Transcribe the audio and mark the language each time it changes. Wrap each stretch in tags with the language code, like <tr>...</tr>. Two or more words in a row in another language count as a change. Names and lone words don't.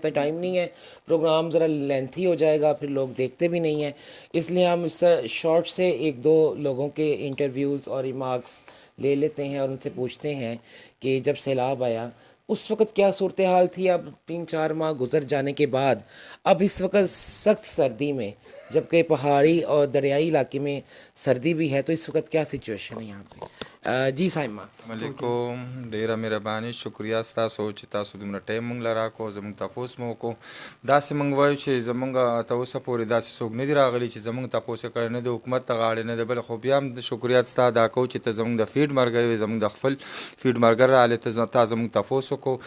<ur>اتنا ٹائم نہیں ہے, پروگرام ذرا لینتھی ہو جائے گا, پھر لوگ دیکھتے بھی نہیں ہیں, اس لیے ہم اس شارٹ سے ایک دو لوگوں کے انٹرویوز اور ریمارکس لے لیتے ہیں اور ان سے پوچھتے ہیں کہ جب سیلاب آیا اس وقت کیا صورتحال تھی. اب 3-4 ماہ گزر جانے کے بعد اب اس وقت سخت سردی میں, جبکہ پہاڑی اور دریائی علاقے میں سردی بھی ہے, تو اس وقت کیا سچویشن ہے یہاں پہ؟ جی سائمہ.</ur> <ps>علیکم, ډیره مهرباني, شکریا ستاسو چې تاسو دومره ټایم موږ له راکړو, زموږ تپوس مو وکړو. داسې موږ وایو چې زموږ ته اوسه پورې داسې څوک نه دي راغلي چې زموږ تپوس یې کړی, نه د حکومت ته غاړې نه ده بل, خو بیا هم د شکریات ستا ادا کوو چې ته زموږ د فیډ ملګری وې, زموږ د خپل فیډ ملګری راغلی, تا زموږ تپوس وکړو.</ps>